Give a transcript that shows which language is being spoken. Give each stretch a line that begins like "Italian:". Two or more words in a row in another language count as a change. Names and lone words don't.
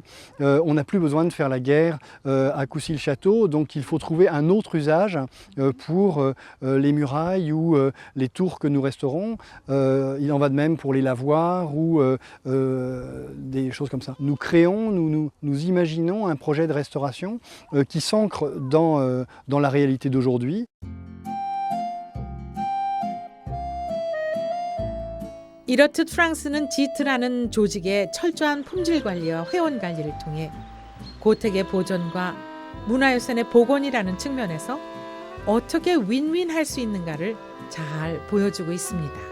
French: On n'a plus besoin de faire la guerre à Coucy-le-Château, donc il faut trouver un autre usage pour les murailles ou les tours que nous restaurons. Il en va de même pour les lavoirs ou des choses comme ça. Nous créons, nous imaginons un projet de restauration qui s'ancre dans la réalité d'aujourd'hui.
Korean: 이렇듯 프랑스는 지트라는 조직의 철저한 품질 관리와 회원 관리를 통해 고택의 보존과 문화유산의 복원이라는 측면에서 어떻게 윈윈할 수 있는가를 잘 보여주고 있습니다.